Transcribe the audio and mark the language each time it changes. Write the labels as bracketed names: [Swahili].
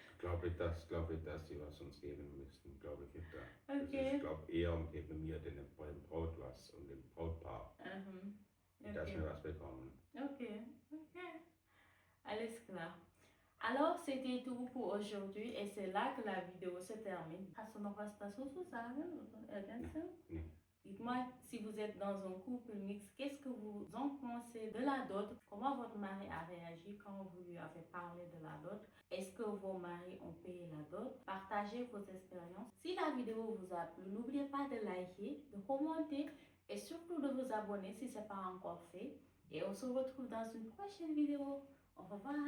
[German] Glaube ich, dass sie was uns geben müssten, glaube ich nicht. Okay. Ich glaube eher geben mir dem Braut was und dem Brautpaar, dass wir was bekommen. Okay. Alles klar. [French] Alors, c'était tout pour aujourd'hui et c'est là que la vidéo se termine. [German] Hast du noch was dazu zu sagen oder ergänzen? Nee. [French] Dites-moi si vous êtes dans un couple mixte, qu'est-ce que vous en pensez de la dot? Comment votre mari a réagi quand vous lui avez parlé de la dot? Est-ce que vos maris ont payé la dot? Partagez vos expériences. Si la vidéo vous a plu, n'oubliez pas de liker, de commenter et surtout de vous abonner si ce n'est pas encore fait. Et on se retrouve dans une prochaine vidéo. Au revoir.